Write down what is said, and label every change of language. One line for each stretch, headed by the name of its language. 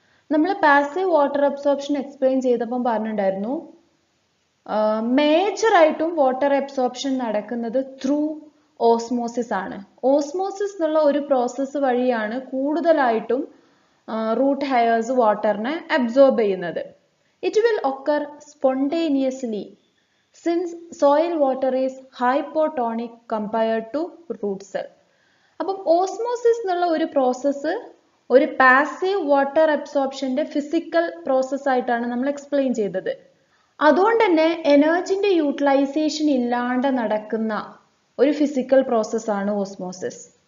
Malayalam: നമ്മൾ passive water absorption explain ചെയ്തപ്പോൾ പറഞ്ഞിട്ടുണ്ടായിരുന്നു, മേജർ ആയിട്ടും വാട്ടർ അബ്സോർപ്ഷൻ നടക്കുന്നത് ത്രൂ ഓസ്മോസിസ് ആണ്. ഓസ്മോസിസ് എന്നുള്ള ഒരു പ്രോസസ്സ് വഴിയാണ് കൂടുതലായിട്ടും റൂട്ട് ഹെയർസ് വാട്ടറിനെ അബ്സോർബ് ചെയ്യുന്നത്.
English: It will occur spontaneously since soil water is hypotonic compared to root cell.
Malayalam: അപ്പം ഓസ്മോസിസ് എന്നുള്ള ഒരു പ്രോസസ്സ് ഒരു പാസീവ് വാട്ടർ അബ്സോർപ്ഷന്റെ ഫിസിക്കൽ പ്രോസസ് ആയിട്ടാണ് നമ്മൾ എക്സ്പ്ലെയിൻ ചെയ്തത്. അതുകൊണ്ട് തന്നെ എനർജിന്റെ യൂട്ടിലൈസേഷൻ ഇല്ലാണ്ട് നടക്കുന്ന ഒരു ഫിസിക്കൽ പ്രോസസ് ആണ് ഓസ്മോസിസ്.